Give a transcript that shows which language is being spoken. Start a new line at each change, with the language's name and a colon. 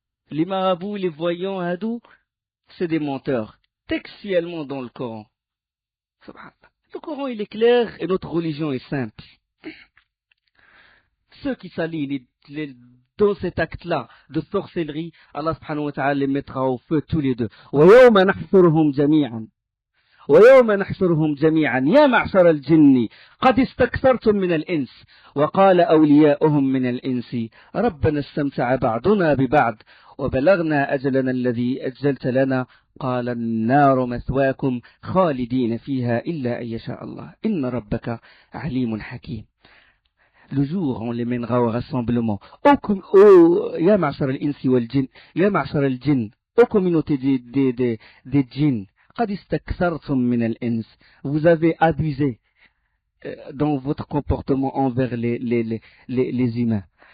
French: Les marabouts, les voyants, hindous, c'est des menteurs. Textuellement dans le Coran. Le Coran il est clair et notre religion est simple. Ceux qui s'allient dans cet acte-là de sorcellerie, Allah subhanahu wa ta'ala les mettra au feu tous les deux.
Arabic: وَيَوْمَ نَحْشُرُهُمْ جَمِيعًا يَا مَعْشَرَ الْجِنِّ قَدِ اسْتَكْثَرْتُم مِّنَ الْإِنسِ وَقَالَ أَوْلِيَاؤُهُم مِّنَ الْإِنسِ رَبَّنَا اسْتَمْتَعَ بَعْضُنَا بِبَعْضٍ وَبَلَغْنَا أَجَلَنَا الَّذِي أَجَّلْتَ لَنَا قال النار مثواكم خالدين فيها إلا أن يشاء الله إن ربك عليم حكيم.
French: Le jour, on les mènera au rassemblement.
Arabic: Ya ma'shar al-insi wal-jinn, ya ma'shar al-jinn,
French: aux communautés des djinns,
Arabic: qad istakthartum min al-ins.
French: Vous avez abusé dans votre comportement envers les humains.